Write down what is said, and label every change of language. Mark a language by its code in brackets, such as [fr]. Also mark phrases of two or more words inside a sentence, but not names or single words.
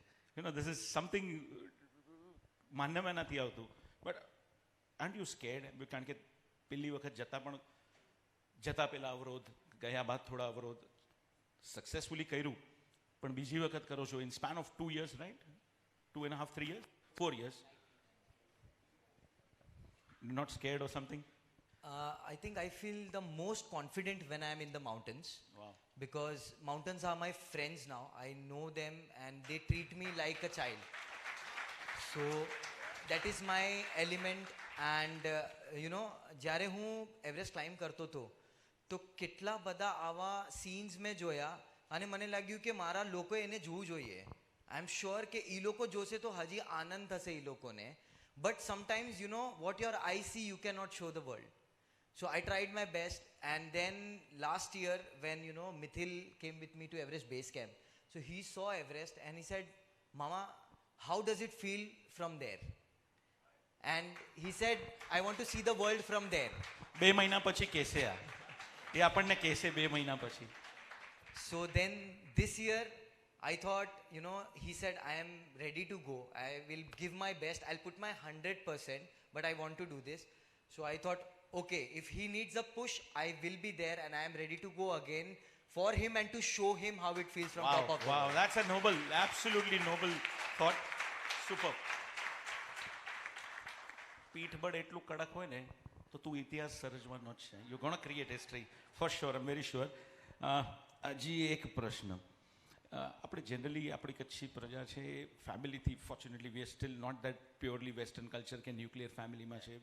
[en] This is something [gu] માન્યમાં નથી આવતું. [en] But aren't you scared? [gu] કારણ કે પેલી વખત જતા પહેલા અવરોધ, ગયા બાદ થોડા અવરોધ, સક્સેસફુલી કર્યું, પણ બીજી વખત કરો છો [en] in span of 2 years, right? 2.5, 3 years, 4 years. Not scared or something? I think I feel the most confident when I am in the mountains. Wow. Because mountains are my friends now. I know them and they treat me like a child. So that is my element. [gu] And જ્યારે હું એવરેસ્ટ ક્લાઇમ્બ કરતો હતો તો કેટલા બધા આવા સીન્સ મેં જોયા અને મને લાગ્યું કે મારા લોકોએ એને જોવું જોઈએ. [en] I am sure [gu] કે એ લોકો જોશે તો હજી આનંદ થશે એ લોકોને. [en] But sometimes, what your eyes see, you cannot show the world. So I tried my best. And then last year, when, Mithil came with me to Everest Base Camp, so he saw Everest and he said, Mama, how does it feel from there? And he said, I want to see the world from there. [gu] 2 મહિના પછી કહેશે આ. એ આપણને કહેશે 2 મહિના પછી. [en] So then this year, I thought, he said, I am ready to go. I will give my best. I'll put my 100%, but I want to do this. So I thought, okay, if he needs a push, I will be there and I am ready to go again for him and to show him how it feels from top of the Wow, world. that's a noble, absolutely noble thought. Super. [gu] પીઠબળ એટલું કડક હોય ને તો તું ઇતિહાસ સર્જવાનો જ છે. [en] You gonna create history for sure, I am very sure. [gu] હજી એક પ્રશ્ન. આપણે જનરલી આપણી કચ્છી પ્રજા છે ફેમિલીથી, [en] fortunately we are still not that purely western culture [gu] કે ન્યુક્લિયર ફેમિલીમાં છે.